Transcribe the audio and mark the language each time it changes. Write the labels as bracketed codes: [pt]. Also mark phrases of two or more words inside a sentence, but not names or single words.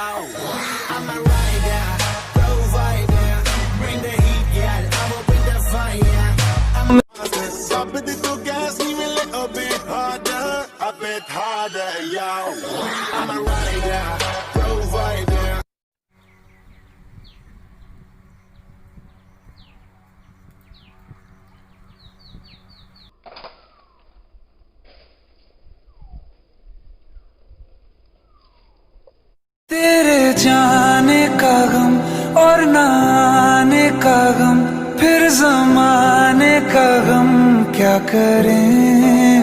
[en] I'm a rider, provider, bring the heat, yeah, I will bring the fire. I'm a drop it to gas, even a little bit harder, a bit harder, yo. I'm a rider, provider. [hi] तेरे जाने का गम और न आने का गम, फिर जमाने का गम क्या करें।